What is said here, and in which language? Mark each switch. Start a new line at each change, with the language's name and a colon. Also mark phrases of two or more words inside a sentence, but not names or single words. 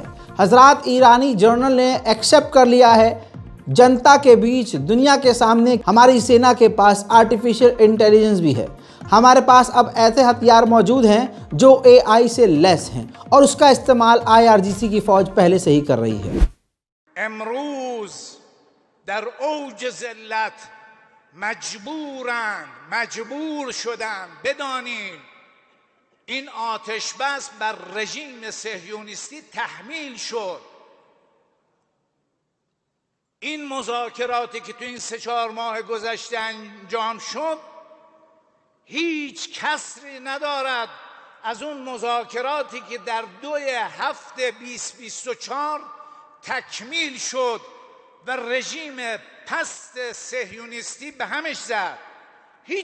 Hindi: हजरात, ईरानी जनरल ने एक्सेप्ट कर लिया है जनता के बीच, दुनिया के सामने, हमारी सेना के पास
English: artificial intelligence
Hindi: भी है। हमारे पास अब ऐसे हथियार मौजूद हैं जो AI से लेस हैं और उसका इस्तेमाल IRGC की फौज पहले से ही कर रही है।
Persian: امروز در اوج ذلت مجبور شدن بدانید این آتش بس بر رژیم صهیونیستی تحمیل شد. این مذاکراتی که تو این 3-4 ماه گذشته انجام شد هیچ کسری ندارد از اون مذاکراتی که در 2/7/2024 تکمیل شد و رژیم پست صهیونیستی به همش زد.